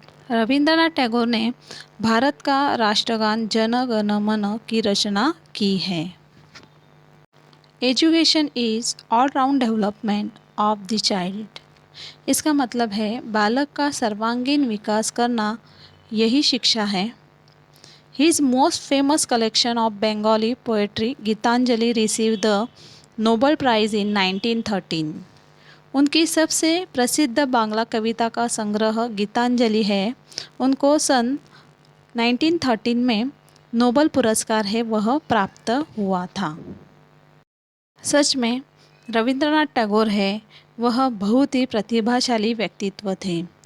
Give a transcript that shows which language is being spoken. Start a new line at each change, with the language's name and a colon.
Hindi: रविंद्रनाथ टैगोर ने भारत का राष्ट्रगान जन गण मन की रचना की है.
English: Education is all round development of the child.
Hindi: इसका मतलब है बालक का सर्वांगीण विकास करना यही शिक्षा है.
English: His most famous collection of Bengali poetry, Gitanjali, received the Nobel Prize in 1913.
Hindi: उनकी सबसे प्रसिद्ध बांग्ला कविता का संग्रह गीतांजलि है. उनको सन 1913 में नोबल पुरस्कार है वह प्राप्त हुआ था. सच में रविंद्रनाथ टैगोर है वह बहुत ही प्रतिभाशाली व्यक्तित्व थे.